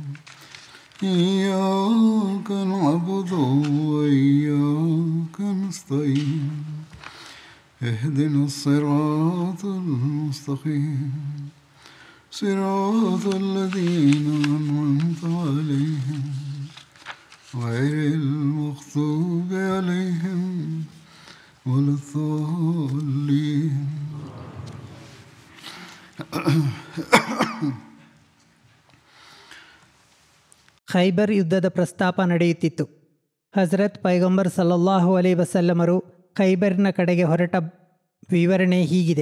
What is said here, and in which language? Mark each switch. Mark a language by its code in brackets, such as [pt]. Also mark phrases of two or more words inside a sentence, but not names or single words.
[ar] إياك نعبد وإياك نستعين اهدنا الصراط المستقيم صراط الذين أنعمت عليهم غير المغضوب عليهم ولا الضالين. [kn] ಖೈಬರ್ ಯುದ್ಧದ ಪ್ರಸ್ತಾಪ ನಡೆಯುತ್ತಿತ್ತು. ಹಜರತ್ ಪೈಗಂಬರ್ [ar] صلى الله عليه وسلم [kn] ಖೈಬರ್ನ ಕಡೆಗೆ ಹೊರಟ ವಿವರಣೆ ಹೀಗಿದೆ.